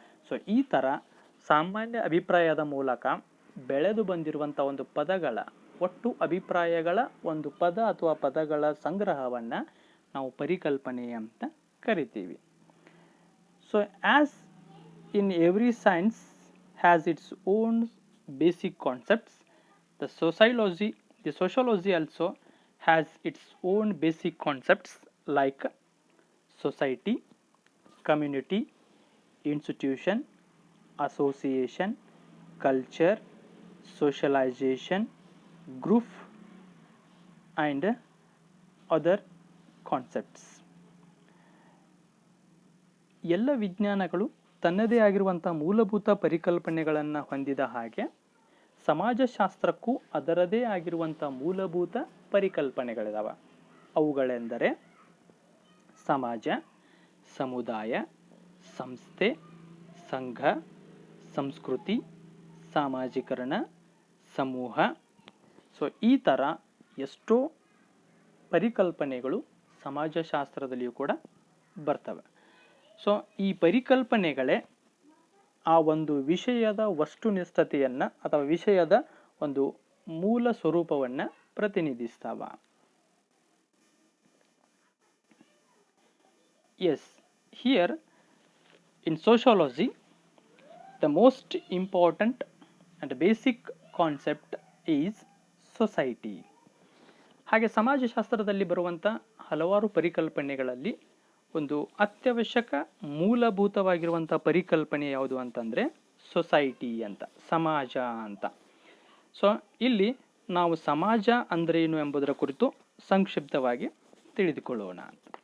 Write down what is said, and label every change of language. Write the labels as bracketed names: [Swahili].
[Kannada] So ಈ ಥರ ಸಾಮಾನ್ಯ ಅಭಿಪ್ರಾಯದ ಮೂಲಕ ಬೆಳೆದು ಬಂದಿರುವಂಥ ಒಂದು ಪದಗಳ ಒಟ್ಟು ಅಭಿಪ್ರಾಯಗಳ ಒಂದು ಪದ ಅಥವಾ ಪದಗಳ ಸಂಗ್ರಹವನ್ನು ನಾವು ಪರಿಕಲ್ಪನೆ ಅಂತ ಕರಿತೀವಿ. [English] So as in every science has its own basic concepts, the sociology also has its own basic concepts like society, community, institution, association, culture, socialization, group and other concepts. [Kannada] ಎಲ್ಲ ವಿಜ್ಞಾನಗಳು ತನ್ನದೇ ಆಗಿರುವಂಥ ಮೂಲಭೂತ ಪರಿಕಲ್ಪನೆಗಳನ್ನು ಹೊಂದಿದ ಹಾಗೆ ಸಮಾಜಶಾಸ್ತ್ರಕ್ಕೂ ಅದರದೇ ಆಗಿರುವಂಥ ಮೂಲಭೂತ ಪರಿಕಲ್ಪನೆಗಳಿದಾವೆ. ಅವುಗಳೆಂದರೆ ಸಮಾಜ, ಸಮುದಾಯ, ಸಂಸ್ಥೆ, ಸಂಘ, ಸಂಸ್ಕೃತಿ, ಸಾಮಾಜೀಕರಣ, ಸಮೂಹ. ಸೊ ಈ ಥರ ಎಷ್ಟೋ ಪರಿಕಲ್ಪನೆಗಳು ಸಮಾಜಶಾಸ್ತ್ರದಲ್ಲಿಯೂ ಕೂಡ ಬರ್ತವೆ. ಸೊ ಈ ಪರಿಕಲ್ಪನೆಗಳೇ ಆ ಒಂದು ವಿಷಯದ ವಸ್ತುನಿಷ್ಠತೆಯನ್ನು ಅಥವಾ ವಿಷಯದ ಒಂದು ಮೂಲ ಸ್ವರೂಪವನ್ನು ಪ್ರತಿನಿಧಿಸ್ತಾವ. [English] Yes, here in sociology the most important and basic concept is society. [Kannada] ಹಾಗೆ ಸಮಾಜಶಾಸ್ತ್ರದಲ್ಲಿ ಬರುವಂಥ ಹಲವಾರು ಪರಿಕಲ್ಪನೆಗಳಲ್ಲಿ ಒಂದು ಅತ್ಯವಶ್ಯಕ ಮೂಲಭೂತವಾಗಿರುವಂಥ ಪರಿಕಲ್ಪನೆ ಯಾವುದು ಅಂತಂದರೆ ಸೊಸೈಟಿ ಅಂತ, ಸಮಾಜ ಅಂತ. ಸೊ ಇಲ್ಲಿ ನಾವು ಸಮಾಜ ಅಂದ್ರೇನು ಎಂಬುದರ ಕುರಿತು ಸಂಕ್ಷಿಪ್ತವಾಗಿ ತಿಳಿದುಕೊಳ್ಳೋಣ ಅಂತ.